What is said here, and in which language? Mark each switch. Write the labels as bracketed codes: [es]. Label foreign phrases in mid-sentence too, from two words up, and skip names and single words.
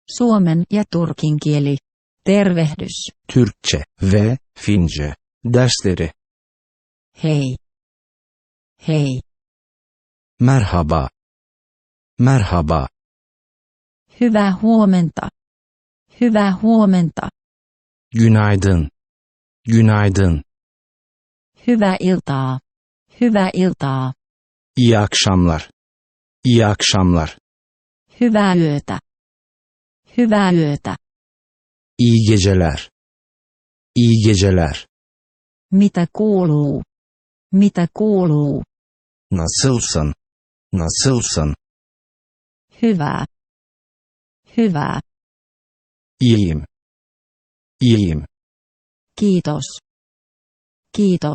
[fi] Suomen ja turkin kieli. Tervehdys. [tr] Türkçe ve Fince dersleri. [fi] Hei. Hei. [tr] Merhaba. Merhaba. [fi] Hyvää huomenta. Hyvää huomenta. [tr] Günaydın. Günaydın. [fi] Hyvää iltaa. Hyvää iltaa. [tr] İyi akşamlar. İyi akşamlar. [fi] Hyvää yötä. Hyvää yötä. [tr] İyi geceler. İyi geceler. [fi] Mitä kuuluu? Mitä kuuluu? [tr] Nasılsın? Nasılsın? [fi] Hyvää. Hyvää. [tr] İyiyim. İyiyim. [fi] Kiitos. Kiitos.